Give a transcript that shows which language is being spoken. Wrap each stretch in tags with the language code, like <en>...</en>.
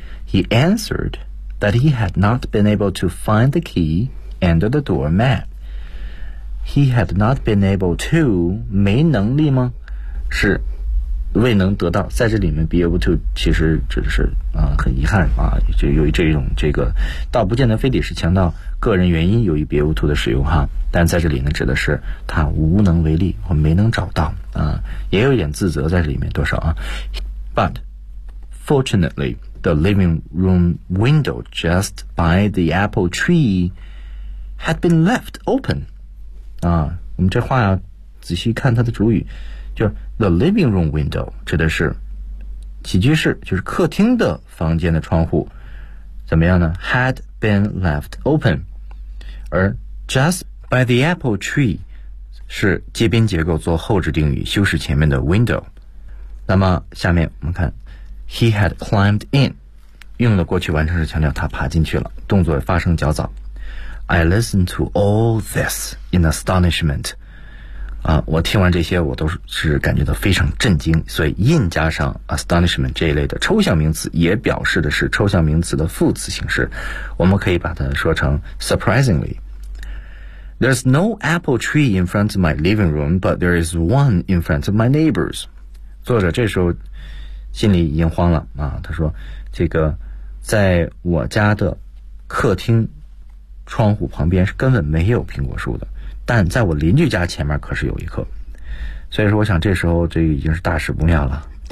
<en>He answeredthat he had not been able to find the key under the doormat. He had not been able to,</en> <zh>没能力吗？是未能得到，在这里面 be able to 其实指的是啊，很遗憾啊，就由于这种这个倒不见得非得是强调个人原因，由于 be able to 的使用哈，但在这里呢指的是他无能为力或没能找到啊，也有一点自责在这里面多少啊。</zh> <en>But fortunately,The living room window just by the apple tree had been left open.</en> <zh>啊，我们这话要仔细看它的主语，就是 the living room window 指的是起居室，就是客厅的房间的窗户，怎么样呢 ？</zh> <en>Had been left open.</en> <zh>而 just by the apple tree 是接宾结构做后置定语，修饰前面的 window. 那么下面我们看。</zh> <en>He had climbed in,</en> <zh>用了过去完成时强调他爬进去了，动作发生较早。</zh> <en>I listened to all this in astonishment.</en> <zh>啊，我听完这些我都是感觉到非常震惊，所以 in 加上 astonishment 这一类的抽象名词也表示的是抽象名词的副词形式，我们可以把它说成 surprisingly.</zh> <en>There's no apple tree in front of my living room, but there is one in front of my neighbors.</en> <zh>作者这时候心里已经慌了啊！他说这个在我家的客厅窗户旁边是根本没有苹果树的，但在我邻居家前面可是有一棵，所以说我想这时候这已经是大事不妙了、</zh>